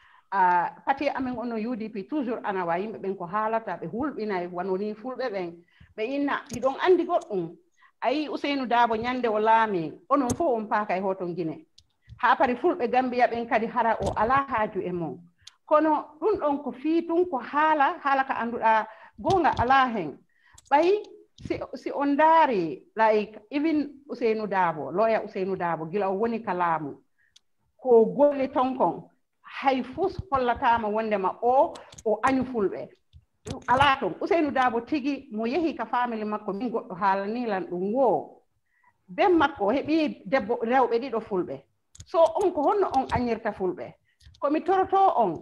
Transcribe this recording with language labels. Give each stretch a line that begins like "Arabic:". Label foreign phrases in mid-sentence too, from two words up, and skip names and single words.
Fula: pati amen ono UDP toujours ana wa yimbe ben ko halata be hulbina wanoni fulbe ben be inna idon andi goddum ayi Ousseynou Dabo nyande o laami onon fo on paaka e hoton Guinée ha pari fulbe Gambia ben kadi hara o ala haaju e mon kono ɗum ɗon ko fiitun ko haala ka annduɗa gonga ala hen ɓayi si on daari
English: like even
Fula: Ousseynou Dabo lawyer Ousseynou Dabo gila o woni ka laamu ko golle ton kon hay fus hollatama wondema o añu fulɓe ala ton Ousseynou Dabo tigi mo yehi ka family makko min goɗɗo haalanilan ɗum wo ben makko o heɓi debbo rewɓe ɗiɗo fulɓe so on ko honno on añirta fulɓe komi toroto on